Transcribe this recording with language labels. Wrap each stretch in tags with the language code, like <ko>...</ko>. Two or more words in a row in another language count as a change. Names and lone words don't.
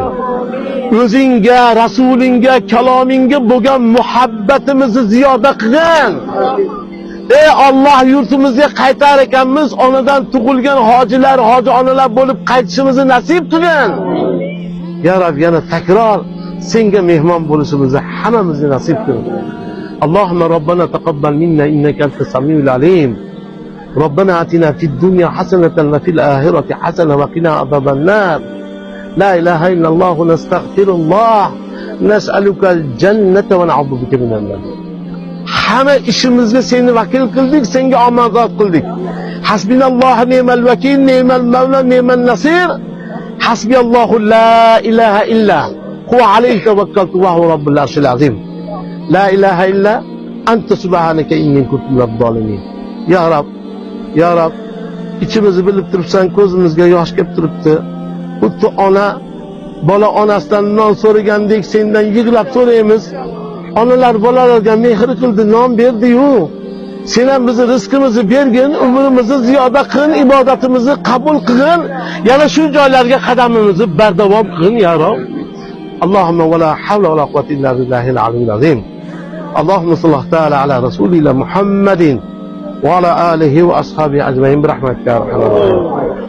<uz>O'zingga, rasulingga, kalomingga bo'lgan muhabbatimizni ziyoda qilgin. Ey Allah, yurtimizga qaytar ekanmiz, onadan tug'ilgan hojilar, hoji onalar bo'lib qaytishimizni nasib qilgin. Ya Rab, yana takror senga mehmon bo'lishimizni hammamizga nasib qil.</uz> <ar>اللهم ربنا تقبل منا إنك أنت السميع العليم. ربنا آتنا في الدنيا حسنة وفي الآخرة حسنة وقنا عذاب النار. لا إله إلا الله نستغفر الله نسألك الجنة ونعوذ بك من النار.</ar> <uz>Hamma ishimizga seni vakil qildik, senga omonat qildik.</uz> <ar>حسبنا الله نعم الوكيل نعم المولى نعم النصير. حسبي الله لا إله إلا هو عليه توكلت وهو رب العرش العظيم. لا إله إلا أنت سبحانك إني كنت من الظالمين.</ar> <uz>Ya Rab, ya Rab, içimizni bilib turibsan, ko'zimizga yosh kelib turibdi. Xuddi ona bola onasidan non so'ragandek sendan yig'lab so'raymiz. Onalar bolalarga mehr qildi, non berdi-yu. Sen ham bizni rizqimizni bergin, umrimizni ziyoda qilgin, ibodatimizni qabul qilgin. Yana shu joylarga qadamimizni bardavom qilgin ya Rob.</uz> <ar>اللهم ولا حول ولا قوة إلا بالله العلي العظيم. اللهم صل تعالى على رسولنا محمد وعلى آله وأصحابه أجمعين برحمتك يا أرحم الراحمين.</ar>